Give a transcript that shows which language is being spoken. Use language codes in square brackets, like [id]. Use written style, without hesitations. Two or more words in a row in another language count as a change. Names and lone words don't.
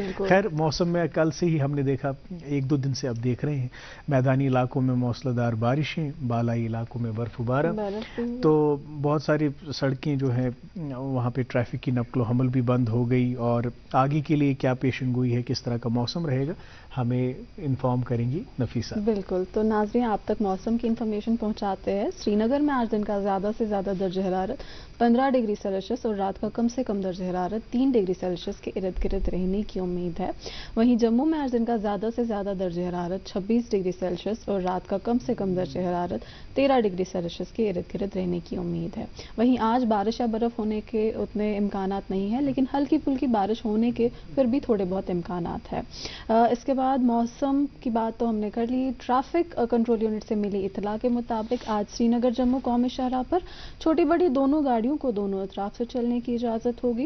[ur] خیر موسم میں کل سے ہی ہم نے دیکھا, ایک دو دن سے اب دیکھ رہے ہیں میدانی علاقوں میں موسلا دار بارشیں, بالائی علاقوں میں برف و بارہ, تو بہت ساری سڑکیں جو ہیں وہاں پہ ٹریفک کی نقل و حمل بھی بند ہو گئی. اور آگے کے لیے کیا پیشن گوئی ہے, کس طرح کا موسم رہے گا, ہمیں انفارم کریں گی نفیسہ. بالکل, تو ناظرین آپ تک موسم کی انفارمیشن پہنچاتے ہیں. سری نگر میں آج دن کا زیادہ سے زیادہ درجہ حرارت 15 [en] degree Celsius [ur] اور رات کا کم سے کم درجہ حرارت 3 [en] degree Celsius [ur] کے ارد گرد رہنے کی امید ہے. وہیں جموں میں آج دن کا زیادہ سے زیادہ درجہ حرارت 26 [en] degree Celsius [ur] اور رات کا کم سے کم درجہ حرارت 13 [en] degree Celsius [ur] کے ارد گرد رہنے کی امید ہے. وہیں آج بارش یا برف ہونے کے اتنے امکانات نہیں ہیں, لیکن ہلکی پھلکی بارش ہونے کے پھر بھی تھوڑے بہت امکانات ہیں. اس کے بعد موسم کی بات تو ہم نے کر لی. [en] Traffic Control Unit [ur] سے ملی اطلاع کے مطابق آج سری نگر جموں قومی شاہراہ پر چھوٹی بڑی دونوں گاڑیوں کو دونوں اطراف سے چلنے کی اجازت ہوگی.